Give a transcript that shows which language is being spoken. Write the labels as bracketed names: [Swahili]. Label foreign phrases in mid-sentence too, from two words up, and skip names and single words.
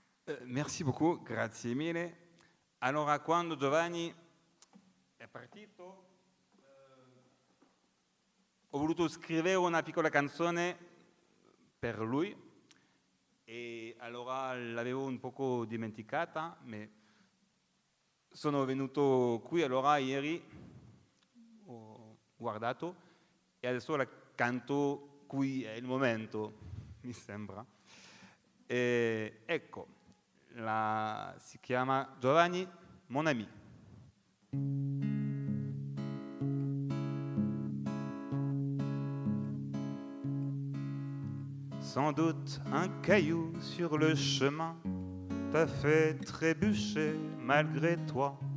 [French] Merci beaucoup, [Italian] grazie mille. Allora, quando Giovanni è partito, ho voluto scrivere una piccola canzone per lui e allora l'avevo un poco dimenticata, ma sono venuto qui allora ieri, ho guardato e adesso la canto qui, è il momento, mi sembra. E ecco, si chiama Giovanni, [French] mon ami. Sans doute un caillou sur le chemin t'a fait trébucher malgré toi.